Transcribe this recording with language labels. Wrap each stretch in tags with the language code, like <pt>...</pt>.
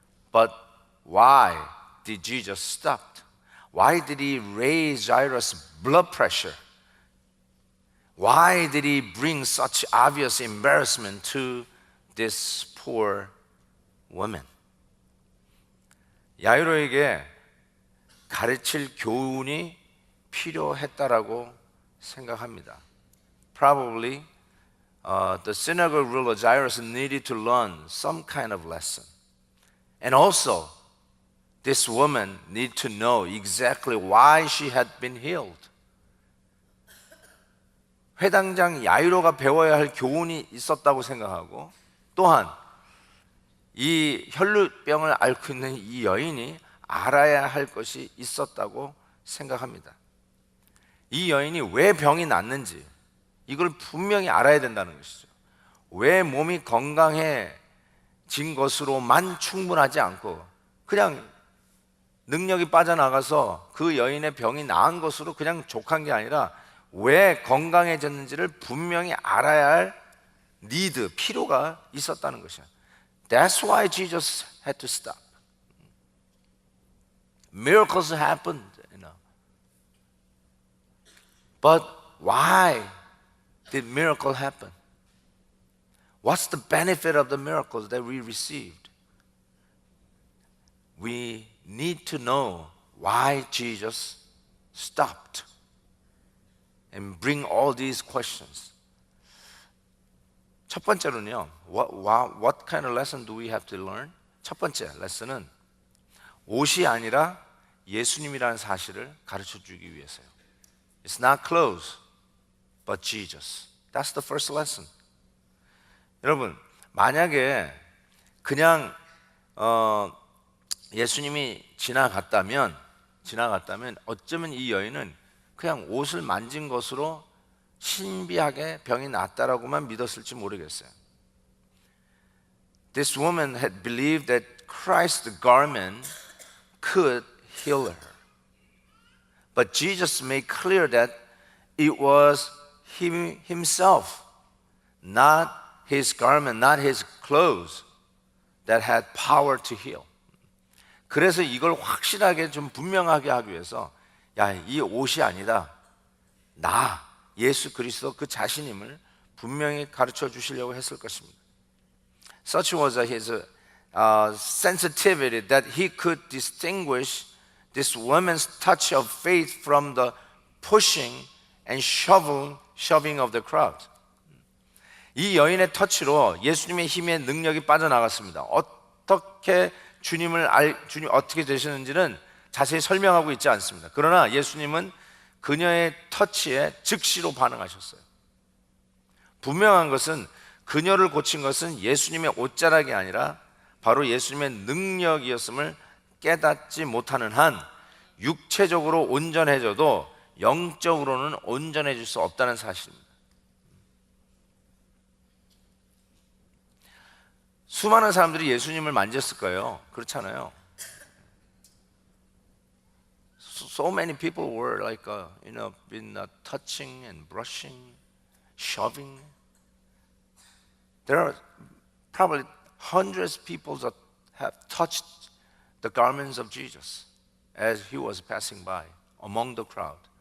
<en>But why did Jesus stop? Why did he raise Jairus' blood pressure? Why did he bring such obvious embarrassment to this poor woman?</en> <ko>야이로에게 가르칠 교훈이 필요했다라고 생각합니다.</ko> <en>Probably the synagogue ruler Jairus needed to learn some kind of lesson. And also, this woman needed to know exactly why she had been healed.</en> <ko>회당장 야이로가 배워야 할 교훈이 있었다고 생각하고, 또한 이 혈루병을 앓고 있는 이 여인이 알아야 할 것이 있었다고 생각합니다. 이 여인이 왜 병이 났는지 이걸 분명히 알아야 된다는 것이죠. 왜 몸이 건강해진 것으로만 충분하지 않고 그냥 능력이 빠져나가서 그 여인의 병이 나은 것으로 그냥 족한 게 아니라 왜 건강해졌는지를 분명히 알아야 할 필요가 있었다는 것이야.</ko> <en>That's why Jesus had to stop. Miracles happened, But why did miracle happen? What's the benefit of the miracles that we received? We need to know why Jesus stopped and bring all these questions.</en> <ko>첫 번째로는요,</ko> <en>what kind of lesson do we have to learn?</en> <ko>첫 번째 레슨은 옷이 아니라 예수님이라는 사실을 가르쳐 주기 위해서요.</ko> <en>It's not clothes, but Jesus. That's the first lesson.</en> <ko>여러분, 만약에 그냥 예수님이 지나갔다면 어쩌면 이 여인은 그냥 옷을 만진 것으로 신비하게 병이 낫다라고만 믿었을지 모르겠어요.</ko> <en>This woman had believed that Christ's garment could heal her. But Jesus made clear that it was himself, not his garment, not his clothes that had power to heal.</en> <ko>그래서 이걸 확실하게 좀 분명하게 하기 위해서 이 옷이 아니다. 예수 그리스도 그 자신임을 분명히 가르쳐 주시려고 했을 것입니다.</ko> <en>Such was his sensitivity that he could distinguish this woman's touch of faith from the pushing and shoving of the crowd.</en> <ko>이 여인의 터치로 예수님의 힘의 능력이 빠져나갔습니다. 어떻게 주님 어떻게 되시는지는 자세히 설명하고 있지 않습니다. 그러나 예수님은 그녀의 터치에 즉시로 반응하셨어요. 분명한 것은 그녀를 고친 것은 예수님의 옷자락이 아니라 바로 예수님의 능력이었음을 깨닫지 못하는 한 육체적으로 온전해져도 영적으로는 온전해질 수 없다는 사실입니다. 수많은 사람들이 예수님을 만졌을 거예요. 그렇잖아요.</ko> <en>So many people were been touching and brushing, shoving. There are probably hundreds of people that have touched the garments of Jesus as he was passing by among the crowd.</en>